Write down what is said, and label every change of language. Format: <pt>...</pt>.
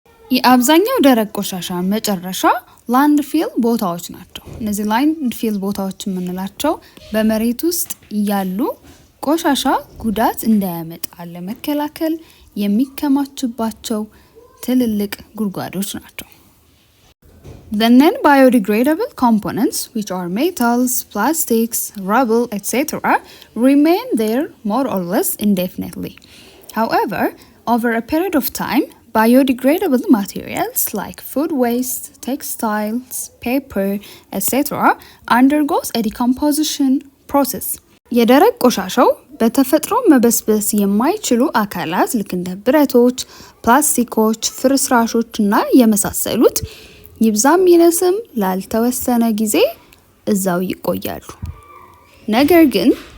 <am>የአብዛኛው ደረቅ ቆሻሻ መጨረሻ ላንድፊል ቦታዎች ናቸው። እነዚህ ላንድፊል ቦታዎች የምንላቸው በመሬት ውስጥ ያሉ ቆሻሻ ጉዳት እንዳያመጣ ለመከላከል የሚከማችባቸው ትልልቅ ጉድጓዶች ናቸው።</am> <en>The non-biodegradable components, which are metals, plastics, rubble, etc., remain there more or less indefinitely. However, over a period of time, biodegradable materials like food waste, textiles, paper, etc. undergoes a decomposition process.</en> <am>የደረቅ ቆሻሻው በተፈጥሮ መበስበስ የማይችሉ አካላት ልክ እንደ ብረቶች፣ ፕላስቲኮች፣ ፍርስራሾች እና የመሳሰሉት ይብዛም ይነስም ላልተወሰነ ጊዜ እዛው ይቆያሉ። ነገር ግን</am>